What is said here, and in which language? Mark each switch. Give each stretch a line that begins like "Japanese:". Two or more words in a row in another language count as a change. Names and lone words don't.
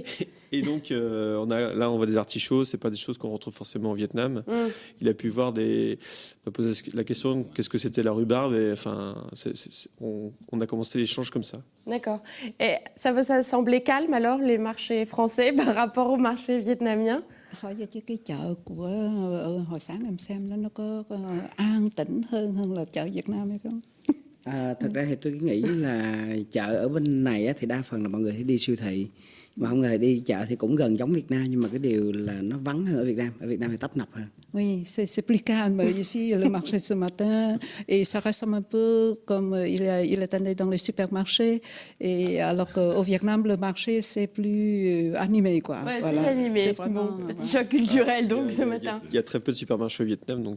French: Et donc, on voit des artichauts, c'est pas des choses qu'on retrouve forcément au Vietnam. Il a pu voir on a posé la question, qu'est-ce que c'était la rhubarbe, et enfin, on a commencé l'échange comme ça. D'accord. Et ça semblait calme alors, les marchés français par rapport aux marchés vietnamiens?
Vietnamese: Hỏi về chứ cái chợ của hồi sáng em xem nó có an tĩnh hơn là chợ Việt Nam hay không? Thật ra thì tôi nghĩ là chợ ở bên này á, thì đa phần là mọi người sẽ đi siêu thị, mà không ngờ đi chợ thì cũng gần giống Việt Nam, nhưng mà cái điều là nó vắng hơn ở Việt Nam. Ở Việt Nam thì tấp nập hơn.
French: Oui, c'est plus calme ici, le marché ce matin, et ça ressemble un peu comme il est allé dans les supermarchés, et alors qu'au Vietnam, le marché, c'est plus animé, quoi. Ouais, Voilà. c'est animé. C'est vraiment, Bon, petit voilà. choc culturel donc Il y a- ce il y a- matin. Il y a très peu de supermarchés au Vietnam, donc